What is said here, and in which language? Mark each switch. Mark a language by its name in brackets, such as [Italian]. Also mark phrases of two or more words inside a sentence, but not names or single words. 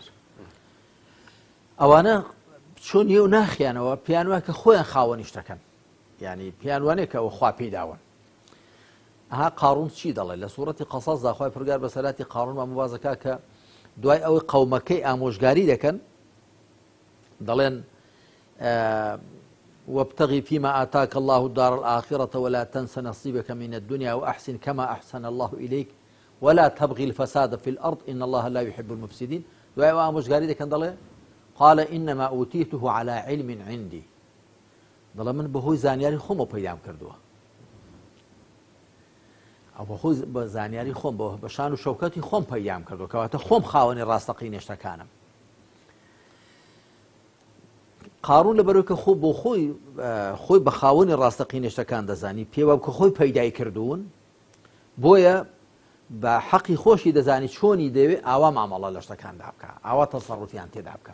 [Central Kurdish] ئەوانە چۆن نیە و ناخیانەوە پێیان وایە کە خۆیان خاوەنی شتەکەن، یعنی پێیان وانەیە کە ئەوە خوا پێی داون. ئەها قاڕون چی دەڵێ لە سوورەتی قەسەسدا خوای پروردگار بەسەراتی قاڕون مامۆبازەکە کە دوای ئەوەی قەومەکەی ئامۆژگاری دەکەن دەڵێن [Arabic] وابتغي فيما آتاك الله الدار الآخرة ولا تنس نصيبك من الدنيا وأحسن كما أحسن الله إليك ولا تبغي الفساد في الأرض إن الله لا يحب المفسدين. [Central Kurdish] دوای ئەوە ئامۆژگاری دەکەن دەڵێ [Arabic] قال إنما أوتيته على علم عندي، [Central Kurdish] دەڵێ من بەهۆی زانیاری خۆمەوە پەیدام کردووە، ئەو بەخۆی بە زانیاری خۆم بە شان و شەوکەتی خۆم پەیدام کردووە، کەواتە خۆم خاوەنی ڕاستەقینە شتەکانم. قاڕون لەبەرەوەی کە خۆ بۆ خۆی بە خاوەنی ڕاستەقینە شتەکان دەزانی، پێوە کە خۆی پەیدای کردوون، بۆیە بە حەقی خۆشی دەزانی چۆنی دەوێت ئاوا مامەڵە لە شتەکاندا بکە، ئاوا تەسەڕوفیان تێدا بکە.